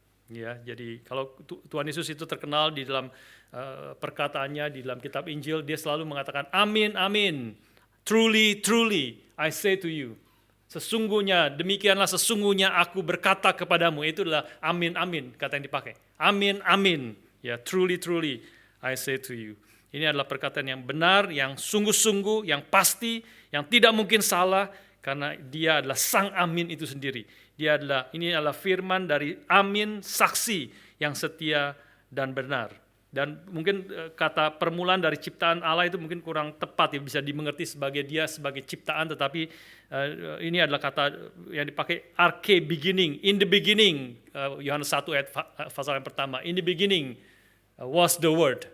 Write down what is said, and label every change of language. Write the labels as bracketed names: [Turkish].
[Indonesian] Ya, jadi kalau Tuhan Yesus itu terkenal di dalam perkataannya di dalam kitab Injil, dia selalu mengatakan amin, amin. [English] Truly, truly, I say to you. [Indonesian] Sesungguhnya, demikianlah sesungguhnya aku berkata kepadamu. Itu adalah amin, amin, kata yang dipakai. Amin, amin. Ya, [English] truly, truly, I say to you. [Indonesian] Ini adalah perkataan yang benar, yang sungguh-sungguh, yang pasti, yang tidak mungkin salah, karena dia adalah sang amin itu sendiri. Ini adalah firman dari amin, saksi yang setia dan benar. Dan mungkin kata permulaan dari ciptaan Allah itu mungkin kurang tepat, ya, bisa dimengerti sebagai dia sebagai ciptaan, tetapi ini adalah kata yang dipakai arche [English] beginning, in the beginning, [Indonesian] Yohanes 1 ayat pasal yang pertama, [English] in the beginning was the word.